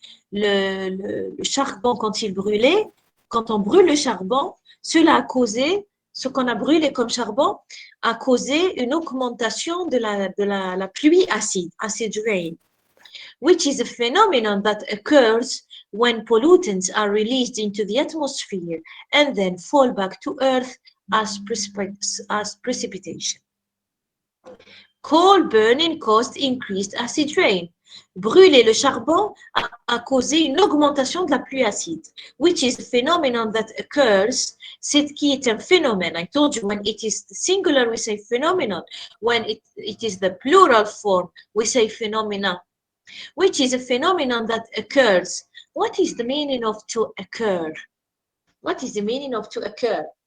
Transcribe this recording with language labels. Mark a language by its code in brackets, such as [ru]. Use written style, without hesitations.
[fr] Le charbon, quand il brûlait, quand on brûle le charbon, cela a causé, ce qu'on a brûlé comme charbon, a causé une augmentation de la pluie acide, [en] acid rain, which is a phenomenon that occurs when pollutants are released into the atmosphere and then fall back to Earth as precipitation. Coal burning caused increased acid rain. [fr] Brûler le charbon a causé une augmentation de la pluie acide, [en] which is a phenomenon that occurs, [fr] c'est qui est un phénomène. [en] I told you when it is the singular we say phenomenon, when it is the plural form we say phenomena, which is a phenomenon that occurs. What is the meaning of to occur? What is the meaning of to occur?